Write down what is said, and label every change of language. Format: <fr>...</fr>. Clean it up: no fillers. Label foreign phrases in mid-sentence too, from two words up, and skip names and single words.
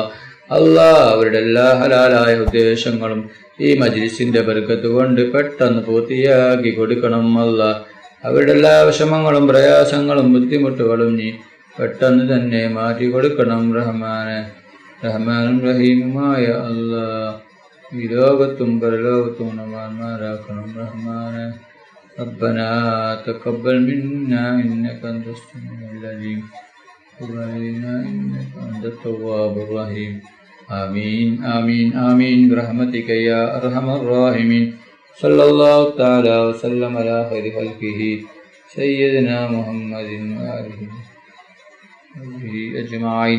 <ml>അല്ലാഹ് അവരുടെ എല്ലാ ഹലാലായ ഉദ്ദേശങ്ങളും ഈ മജ്ലിസിന്റെ ബർക്കത്ത് കൊണ്ട് പെട്ടെന്ന് പൂർത്തിയാക്കി കൊടുക്കണം അല്ലാഹ്. അവരുടെ എല്ലാ വിഷമങ്ങളും പ്രയാസങ്ങളും ബുദ്ധിമുട്ടുകളും നീ പെട്ടെന്ന് തന്നെ മാറ്റി കൊടുക്കണം റഹ്മാനെ. റഹ്മാനും റഹീമുമായ അല്ലാഹ് ഈ ലോകത്തും പരലോകത്തും ഗുണവാന്മാരാക്കണം റഹ്മാനെ.</ml> <ar>ربنا تقبل منا إنك أنت السميع العليم وتب علينا إنك أنت التواب الرحيم. آمين آمين آمين برحمتك يا أرحم الراحمين. صلى الله تعالى وسلم على خير خلقه سيدنا محمد وآله وصحبه أجمعين.</ar>